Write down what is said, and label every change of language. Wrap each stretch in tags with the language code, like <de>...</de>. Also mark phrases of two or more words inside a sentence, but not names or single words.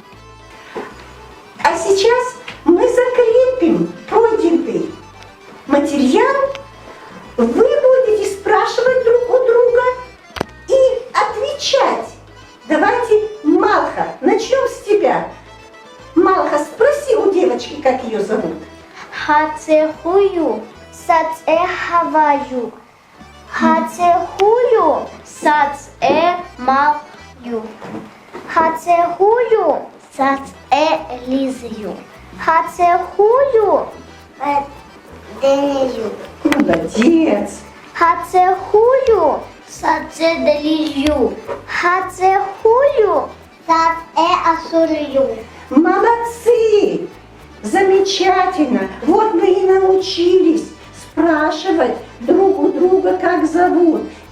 <ru>А сейчас мы закрепим пройденный материал. Вы будете спрашивать друг у друга и отвечать. Давайте, Малха, начнем с тебя. Малха, спроси у девочки, как ее зовут.</ru> <inh>Хацехую. Сацехаваю. Хацехую. Сацемалхаю. Хацехую. Сацеэлизю. Хацехую. Денизю.</inh> <ru>Молодец.</ru> <inh>Хацехую. Сацеделизю. Хацехую. Сацеасулью.</inh> <ru>Молодцы! Замечательно! Вот мы и научились спрашивать друг у друга, как зовут.</ru>